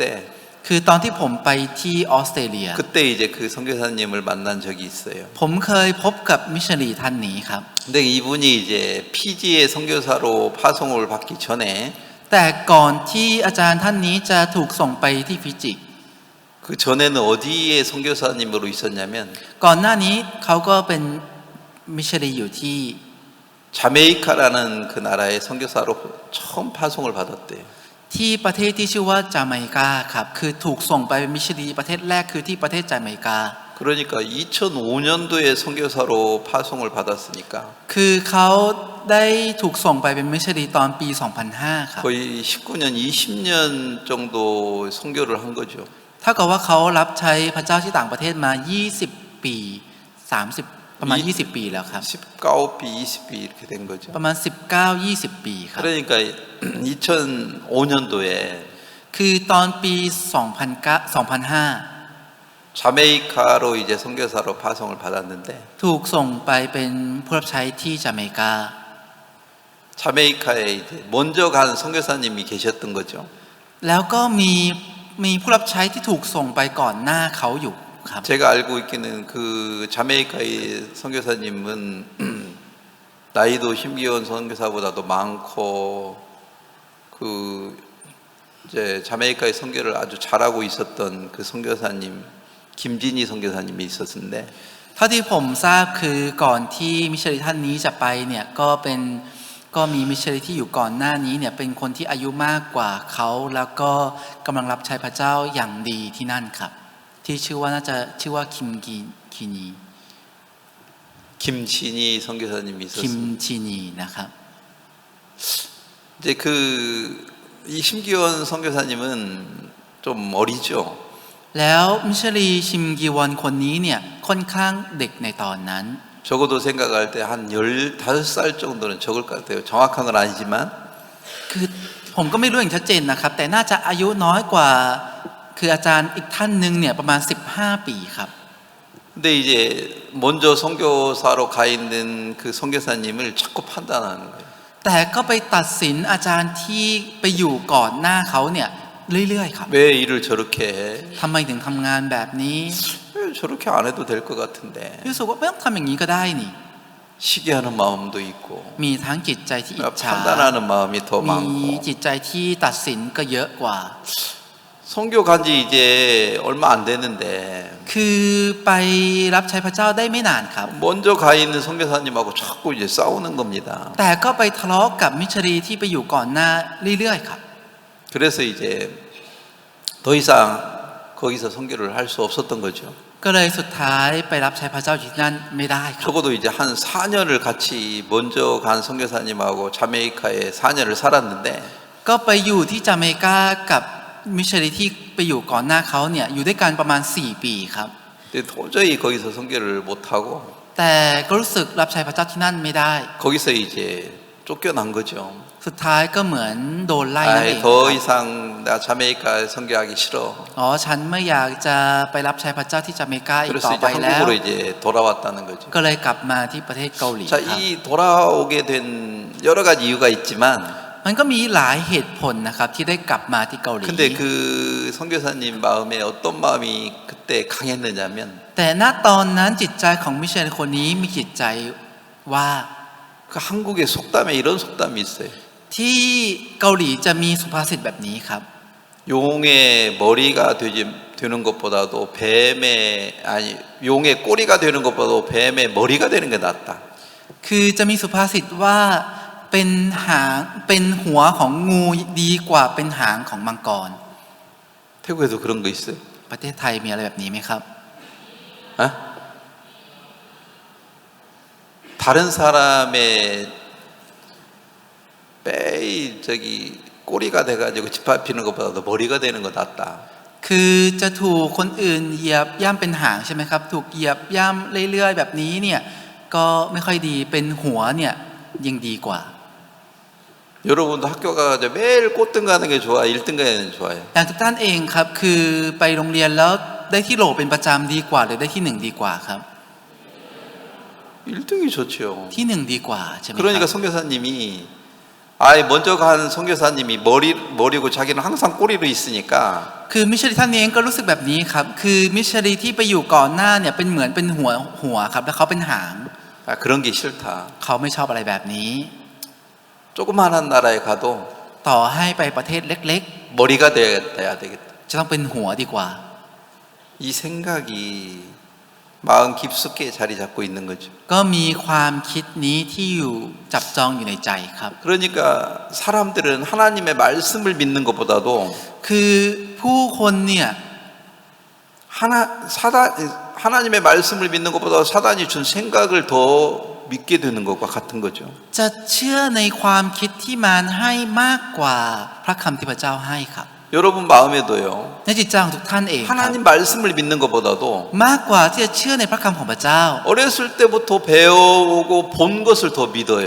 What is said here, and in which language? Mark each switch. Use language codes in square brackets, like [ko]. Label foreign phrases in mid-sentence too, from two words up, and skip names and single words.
[th] คือตอนที่ผมไปที่ออสเตรเลีย [ko] 그때 이제 그 선교사님을 만난 적이 있어요. [th] ผมเคยพบกับมิชชันนารีท่านนี้ครับ [ko] 근데 이분이 이제 피지의 선교사로 파송을 받기 전에 [th] แต่ก่อนที่อาจารย์ท่านนี้จะถูกส่งไปที่ฟิจิ [ko] 그 전에는 어디에 선교사님으로 있었냐면 [th] ก่อนหน้านี้เขาก็เป็นมิชชันนารีอยู่ที่ [ko] 자메이카라는 그 나라의 선교사로 처음 파송을 받았대요. [th] ที่ประเทศที่ชื่อว่าจาเมกาครับคือถูกส่งไปเป็นมิชชันนารีประเทศแรกคือที่ประเทศจาเมกา [ko] 그러니까 2005년도에 선교사로 파송을 받았으니까 [th] คือเขาได้ถูกส่งไปเป็นมิชชันนารีตอนปี 2005 ครับ [ko] 거의 19년, 20년 정도 선교를 한 거죠. [th] เท่ากับว่าเขารับใช้พระเจ้าที่ต่างประเทศมา 20 ปี 30 ประมาณ 20 ปีแล้วครับ [ko] 19비, 20비 이렇게 된 거죠. [th] ประมาณ 19-20 ปีครับ [ko] 그러니까 2005년도에 [th] คือตอนปี 2005 [ko] 자메이카로 이제 선교사로 파송을 받았는데 [th] ถูกส่งไปเป็นผู้รับใช้ที่จาเมกา [ko] 자메이카에 이제 먼저 간 선교사님이 계셨던 거죠. [th] แล้วก็มีผู้รับใช้ที่ถูกส่งไปก่อนหน้าเขาอยู่ครับ [ko] 제가 알고 있기는 그 자메이카의 선교사님은 나이도 심기원 선교사보다도 많고 그 이제 자메이카의 선교를 아주 잘하고 있었던 그 선교사님 김진희 선교사님이 있었는데 [th] เท่าที่ผมทราบคือก่อนที่มิชชันนารีท่านนี้จะไปเนี่ยก็มีมิชชันนารีที่อยู่ก่อนหน้านี้เนี่ยเป็นคนที่อายุมากกว่าเขาแล้วก็กำลังรับใช้พระเจ้าอย่างดีที่นั่นครับที่น่าจะชื่อว่าคินี [ko] 김진희 선교사님이 [th] คิม [ko] 있었습니다. [th] ชินีนะครับ [ko] 이제 이 심기원 선교사님은 좀 어리죠. [th] แล้วมิชชันนารีชิมกีวอนคนนี้เนี่ยค่อนข้างเด็กในตอนนั้น [ko] 적어도 생각할 때 한 15살 정도는 적을 것 같아요. 정확한 건 아니지만 [th] คือผมก็ไม่รู้อย่างชัดเจนนะครับแต่น่าจะอายุน้อยกว่าคืออาจารย์อีกท่านหนึ่งเนี่ยประมาณ15 ปีครับ [ko] 근데 이제 먼저 선교사로 가 있는 그 선교사님을 자꾸 판단하는 거예요. [th] แต่ก็ไปตัดสินอาจารย์ที่ไปอยู่ก่อนหน้าเขาเนี่ยเรื่อยๆครับ [ko] 왜 일을 저렇게 해? [th] ทำไมถึงทำงานแบบนี้ [ko] 저렇게 안 해도 될 것 같은데. [th] รู้สึกว่าไม่ต้องทำอย่างนี้ก็ได้นี่ [ko] 시기하는 마음도 있고 [th] มีทั้งจิตใจที่อิจฉา [ko] 판단하는 마음이 더 [th] มี [ko] 많고 [th] จิตใจที่ตัดสินก็เยอะกว่า [ko] 선교 간지 이제 얼마 안 됐는데 [th] คือไปรับใช้พระเจ้าได้ไม่นานครับ [ko] 먼저 가 있는 선교사님하고 자꾸 이제 싸우는 겁니다. [th] แต่ก็ไปทะเลาะกับมิชชันนารีที่ไปอยู่ก่อนหน้าเรื่อยๆครับ [ko] 그래서 이제 더 이상 거기서 선교를 할 수 없었던 거죠. [th] ก็เลยสุดท้ายไปรับใช้พระเจ้าอยู่ที่นั่นไม่ได้ครับ [ko] 적어도 이제 한 4년을 같이 먼저 간 선교사님하고 자메이카에 4년을 살았는데 [th] ก็ไปอยู่ที่จาเมกากับมิชชันนารีที่ไปอยู่ก่อนหน้าเขาเนี่ยอยู่ด้วยกันประมาณ4 ปีครับ [ko] 근데 도저히 거기서 선교를 못하고 [th] แต่ก็รู้สึกรับใช้พระเจ้าที่นั่นไม่ได้ [ko] 거기서 이제 쫓겨난 거죠. [th] สุดท้ายก็เหมือนโดนไล่นั่นเอง [ko] 더 이상 나 자메이카에 선교하기 싫어. [th] อ๋อฉันไม่อยากจะไปรับใช้พระเจ้าที่จาเมกาอีก [ko] 그래서 [th] ต่อ [ko] 이제 [th] ไปแล้ว [ko] 한국으로 이제 돌아왔다는 거죠. [th] ก็เลยกลับมาที่ประเทศเกาหลีค [ko] 자, [th] รับ [ko] 이 돌아오게 된 여러 가지 이유가 있지만 [th] มันก็มีหลายเหตุผลนะครับที่ได้กลับมาที่เกาหลี [ko] 근데 그 선교사님 마음에 어떤 마음이 그때 강했느냐면 [th] แต่ณตอนนั้นจิตใจของมิชชันนารีคนนี้มีจิตใจว่า [ko] 그 한국의 속담에 이런 속담이 있어요. [th] ที่เกาหลีจะมีสุภาษิตแบบนี้ครับ [ko] 용의 머리가 되는 것보다도 뱀의 아니 용의 꼬리가 되는 것보다도 뱀의 머리가 되는 게 낫다. [th] คือจะมีสุภาษิตว่าเป็นหัวของงูดีกว่าเป็นหางของมังกร [ko] 태국에도 그런 거 있어요? [th] ประเทศไทยมีอะไรแบบนี้ไหมครับ [ko] 어? 다른 사람의 꼬리가 돼가지고 짓밟히는 것보다도 머리가 되는 거 낫다. [th] คือจะถูกคนอื่นเหยียบย่ำเป็นหางใช่ไหมครับถูกเหยียบย่ำเรื่อยๆแบบนี้เนี่ยก็ไม่ค่อยดีเป็นหัวเนี่ยยิ่งดีกว่า [ko] 여러분도 학교 가서 매일 꼴등 가는 게 좋아, 1등 가는 게 좋아요? [th] อย่างทุกท่านเองครับคือไปโรงเรียนแล้วได้ที่โหลเป็นประจำดีกว่าหรือได้ที่1ดีกว่าครับ [ko] 1등이 좋죠. [th] ที่1ดีกว่าใช่ไหมค [ko] 그러니까 [th] รับ [ko] 선교사님이 먼저 간 선교사님이 머리고 자기는 항상 꼬리로 있으니까 [th] คือมิชชันนารีท่านเองก็รู้สึกแบบนี้ครับคือมิชชันนารีที่ไปอยู่ก่อนหน้าเนี่ยเป็นเหมือนเป็นหัวครับแล้วเขาเป็นหาง [ko] 그런 게 싫다. [th] เขาไม่ชอบอะไรแบบนี้ [ko] 조그마한 나라에 가도 [th] ต่อให้ไปประเทศเล็ก [ko] 머리가 돼야 되겠다. [th] ๆจะต้องเป็นหัวดีกว่า [ko] 이 생각이 마음 깊숙이 자리 잡고 있는 거죠. [th] ก็มีความคิดนี้ที่อยู่จับจองอยู่ในใจครับ [ko] 그러니까 사람들은 하나님의 말씀을 믿는 것보다도 [th] คือผู้คนเนี่ย [ko] 하나님의 말씀을 믿는 것보다 사단이 준 생각을 더 믿게 되는 것과 같은 거죠. [th] จะเชื่อในความคิดที่มารให้มากกว่าพระคำที่พระเจ้าให้ครับ [ko] 여러분 마음에도요. [th] ในจิตใจของทุกท่านเองครับ [ko] 하나님 말씀을 믿는 것보다도 [th] มากกว่าที่จะเชื่อในพระคำของพระเจ้า [ko] 어렸을 때부터 배워오고 본 것을 더 믿어요.